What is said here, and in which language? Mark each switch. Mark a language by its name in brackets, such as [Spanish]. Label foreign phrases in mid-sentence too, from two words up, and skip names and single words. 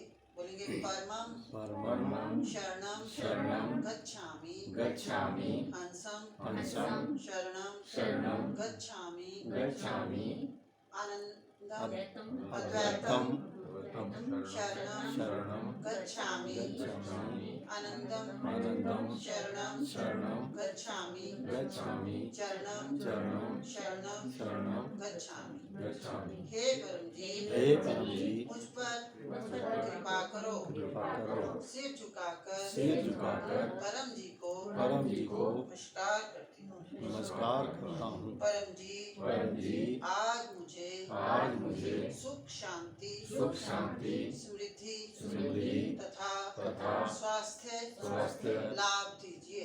[Hindi] बोलेंगे परमम [Sanskrit] परमं शरणम शरणं गच्छामि गच्छामि हंसम हंसं शरणम शरणं गच्छामि गच्छामि आनंदम अद्वैतं शरणम शरणं गच्छामि गच्छामि आनंदम आनन्दं शरणम शरणं गच्छामि गच्छामि चरणम चरणं शरणम शरणं गच्छामि। गच्छामि। [Hindi] हे परम जी, हे परम जी, मुझ पर कृपा करो, कृपा करो। सिर सिर झुकाकर परम जी को नमस्कार करती हूँ। नमस्कार करता हूँ। परम जी, आज मुझे सुख शांति समृद्धि तथा स्वास्थ्य लाभ दीजिए।